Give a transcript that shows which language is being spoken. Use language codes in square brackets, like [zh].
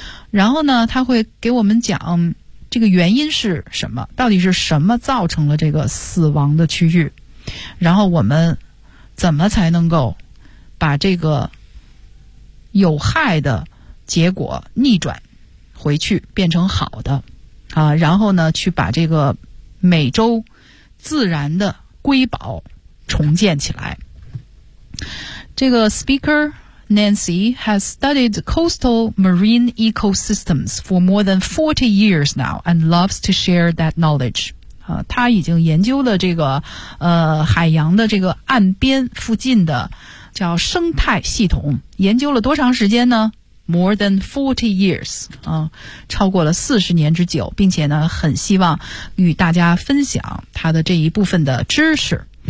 [zh] 然后呢，它会给我们讲这个原因是什么，到底是什么造成了这个死亡的区域，然后我们怎么才能够把这个有害的结果逆转回去变成好的啊，然后呢去把这个美洲自然的瑰宝重建起来。这个 [en] speaker Nancy has studied coastal marine ecosystems for more than 40 years now and loves to share that knowledge. [zh] 他已经研究了这个海洋的这个岸边附近的叫生态系统，研究了多长时间呢？ [en] More than 40 years、 [zh] 超过了40年之久，并且呢很希望与大家分享他的这一部分的知识。